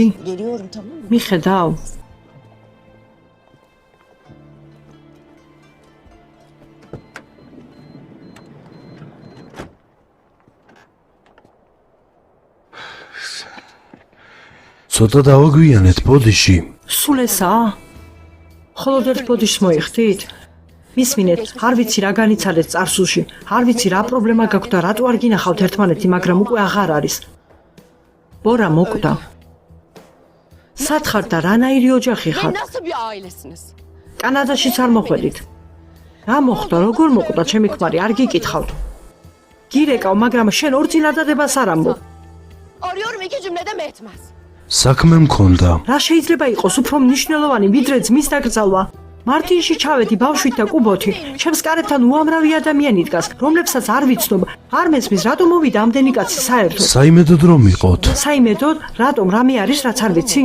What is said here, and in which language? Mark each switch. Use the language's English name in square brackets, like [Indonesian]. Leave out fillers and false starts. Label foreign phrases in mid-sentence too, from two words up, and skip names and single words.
[Turkish] Geliyorum tamam mı? [Georgian] მიხედავ? ცოტა დავაგვიანეთ ბოდიში. სულ ესაა? მხოლოდ ერთ ბოდიშს მოიხდით? მისმინეთ, არ ვიცი რა განიცადეთ წარსულში, არ ვიცი რა პრობლემა გაქვთ და რატო არ გინახავთ ერთმანეთი, მაგრამ უკვე აღარ არის. ბორა მოკვდა. სად ხარ და რანაირი ოჯახი ხარ? [Turkish] Nasıl bir ailesiniz? [Georgian] კანადაშიც არ მოხვედით. რა მოხდა, როგორ მოკვდა ჩემი ქმარი, არ გიკითხავთ. გირეკავ, მაგრამ შენ ორ წინადადებას არ ამბობ. [Turkish] Arıyorum iki cümlede mi etmez? [Georgian] საქმე მქონდა. რა შეიძლება იყოს უფრო მნიშვნელოვანი, ვიდრე ძმის დაკრძალვა? მარტინში ჩავედი ბავშვით და კუბოთი. ჩემს კარებთან უამრავი ადამიანი დგას, რომლებსაც არ ვიცნობ. არ მესმის, რატომ მოვიდა ამდენი კაცი საერთოდ? საიმედოდ რომ იყოთ. საიმედოდ, რატომ რამე არის, რაც არ ვიცი?